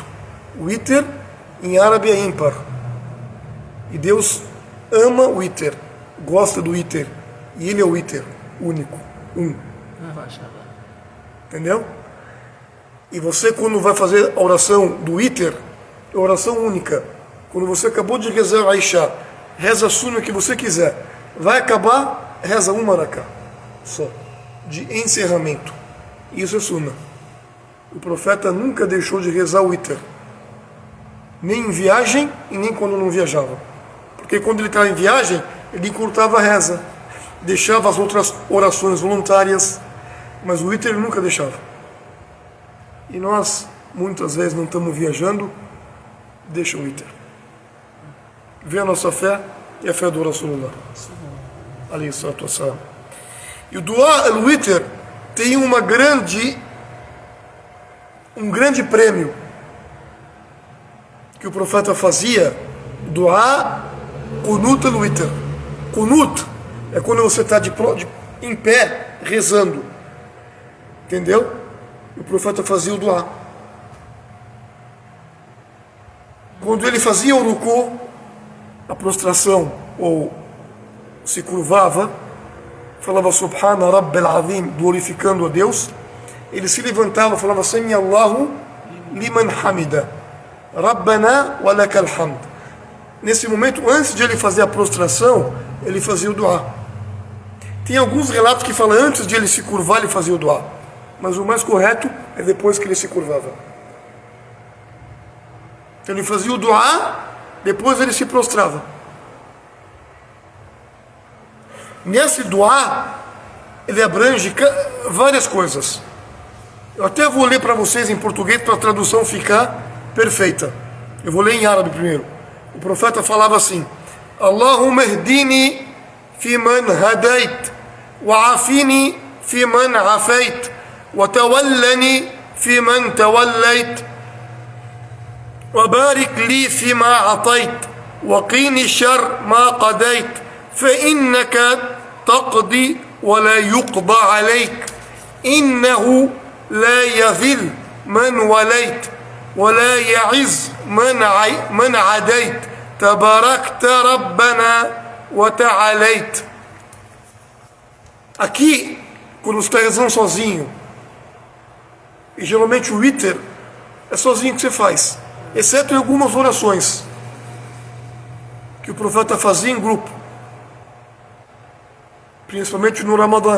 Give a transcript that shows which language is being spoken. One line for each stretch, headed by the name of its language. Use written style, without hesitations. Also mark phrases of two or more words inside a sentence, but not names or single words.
Portuguese: Witr em árabe é ímpar, e Deus ama o witr, gosta do witr, e ele é o witr, único, entendeu? E você, quando vai fazer a oração do witr, é oração única. Quando você acabou de rezar a Isha, reza a sunna que você quiser, vai acabar, reza uma raká só, de encerramento. Isso é sunna. O profeta nunca deixou de rezar o witr, nem em viagem e nem quando não viajava. Porque quando ele estava em viagem, ele encurtava a reza, deixava as outras orações voluntárias, mas o witr ele nunca deixava. E nós, muitas vezes, não estamos viajando, deixa o witr. Vê a nossa fé e a fé do Rasulullah. E o
Arabic: دعاء الوتر
Portuguese: tem um grande prêmio que o profeta fazia,
Arabic: دعاء قنوت الوتر.
Portuguese: Qunut é quando você está em pé rezando, entendeu? O profeta fazia o Du'a. Quando ele fazia o ruku, a prostração, ou se curvava, falava
Arabic: سبحان ربي العظيم,
Portuguese: glorificando a Deus, ele se levantava e falava
Arabic: سمع الله لمن حمده، ربنا ولك الحمد.
Portuguese: Nesse momento, antes de ele fazer a prostração, ele fazia o du'a. Tem alguns relatos que falam antes de ele se curvar, ele fazia o du'a, mas o mais correto é depois que ele se curvava. Então ele fazia o du'a, depois ele se prostrava. Nesse du'a, ele abrange várias coisas. Eu até vou ler para vocês em português para a tradução ficar perfeita. Eu vou ler em árabe primeiro. O profeta falava assim:
Arabic: اللهم اهدني في من هديت، وعافني في من عافيت، وتولني في من توليت، وبارك لي في ما أعطيت، وقني شر ما قضيت، فإنك تقضي ولا يقضى عليك، إنه لا يذل من وليت ولا يعز من عديت تباركت ربنا وتعاليت.
Portuguese: Aqui, quando você está rezando sozinho, e geralmente o witr é sozinho que você faz, exceto em algumas orações que o profeta fazia em grupo, principalmente no Ramadã.